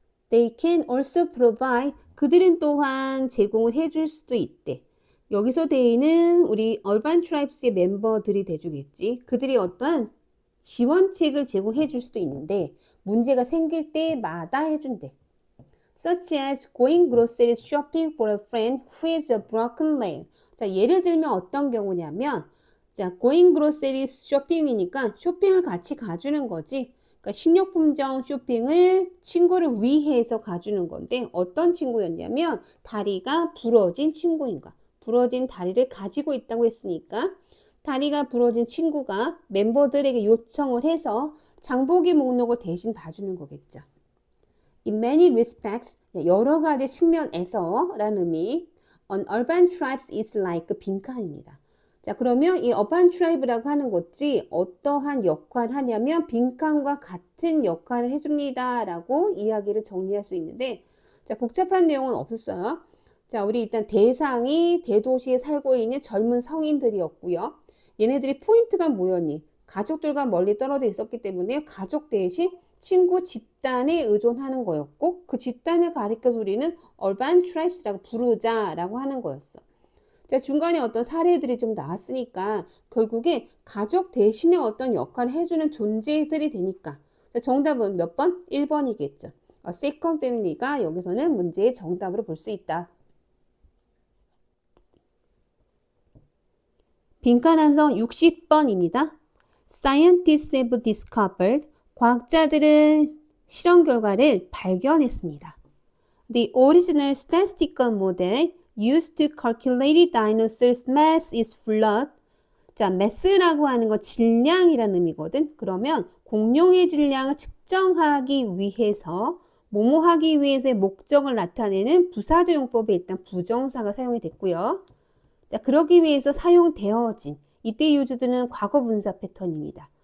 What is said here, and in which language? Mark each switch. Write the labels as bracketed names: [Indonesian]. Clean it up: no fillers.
[English] They can also provide, [Korean] 그들은 또한 제공을 해줄 수도 있대. 여기서 they는 우리 urban tribes의 멤버들이 돼주겠지. 그들이 어떠한 지원책을 제공해 줄 수도 있는데 문제가 생길 때마다 해준대. [English] Such as going grocery shopping for a friend who has a broken leg. [Korean] 자, 예를 들면 어떤 경우냐면 자, [English] going grocery shopping [Korean] 이니까 쇼핑을 같이 가주는 거지. 그러니까 식료품점 쇼핑을 친구를 위해서 가주는 건데 어떤 친구였냐면 다리가 부러진 친구인 거야. 부러진 다리를 가지고 있다고 했으니까 다리가 부러진 친구가 멤버들에게 요청을 해서 장보기 목록을 대신 봐주는 거겠죠. [English] In many respects, [Korean] 여러 가지 측면에서 라는 의미, [English] an urban tribes is like [Korean] 빈칸입니다. 자, 그러면 이 urban tribe라고 하는 것이 어떠한 역할을 하냐면 빈칸과 같은 역할을 해줍니다 라고 이야기를 정리할 수 있는데 자, 복잡한 내용은 없었어요. 자, 우리 일단 대상이 대도시에 살고 있는 젊은 성인들이었고요. 얘네들이 포인트가 뭐였니? 가족들과 멀리 떨어져 있었기 때문에 가족 대신 친구 집단에 의존하는 거였고 그 집단을 가리켜서 우리는 urban tribes라고 부르자라고 하는 거였어. 자, 중간에 어떤 사례들이 좀 나왔으니까 결국에 가족 대신에 어떤 역할을 해주는 존재들이 되니까 자, 정답은 몇 번? 1번이겠죠. [English] second family [Korean] 가 여기서는 문제의 정답으로 볼 수 있다. 빈칸 한성 60번입니다. [English] Scientists have discovered [Korean] 과학자들은 실험 결과를 발견했습니다. [English] The original statistical model used to calculate dinosaurs' mass is flawed. [Korean] 자, mass라고 하는 거 질량이라는 의미거든. 그러면 공룡의 질량을 측정하기 위해서 뭐뭐 하기 위해서의 목적을 나타내는 부사조용법에 일단 부정사가 사용이 됐고요. 자, 그러기 위해서 사용되어진 이때 유주드는 과거 분사 패턴입니다.